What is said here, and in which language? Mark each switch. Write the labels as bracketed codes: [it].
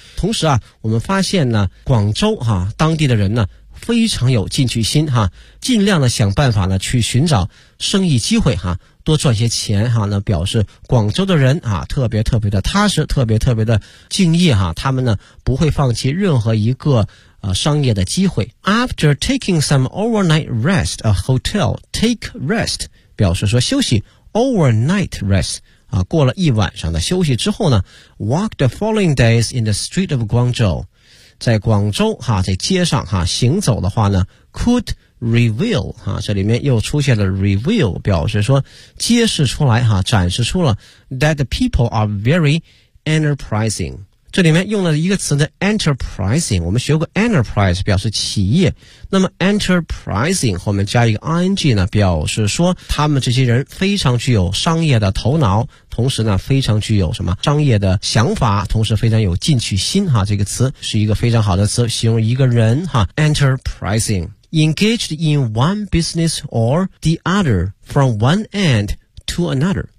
[zh] 同时啊，我们发现呢广州啊当地的人呢非常有进取心哈，尽量的想办法呢去寻找生意机会哈，多赚些钱哈，那表示广州的人啊特别特别的踏实，特别特别的敬业哈，他们呢不会放弃任何一个商业的机会。 [en] After taking some overnight rest, a hotel, take rest, [zh] 表示说休息 [en] ,overnight rest, [zh] 啊过了一晚上的休息之后呢 [en] ,walk the following days in the street of Guangzhou, [zh] 在广州哈，在街上哈行走的话呢 [en] ，could reveal [zh] 哈，这里面又出现了 [en] reveal， [zh] 表示说揭示出来哈，展示出了 [en] that the people are very enterprising。 [zh] 这里面用了一个词的 enterprising， 我们学过 enterprise 表示企业，那么 enterprising 后面加一个 ing 呢，表示说他们这些人非常具有商业的头脑，同时呢非常具有什么商业的想法，同时非常有进取心哈，这个词是一个非常好的词，形容一个人哈 enterprising， [en] engaged in one business or the other from one end to another。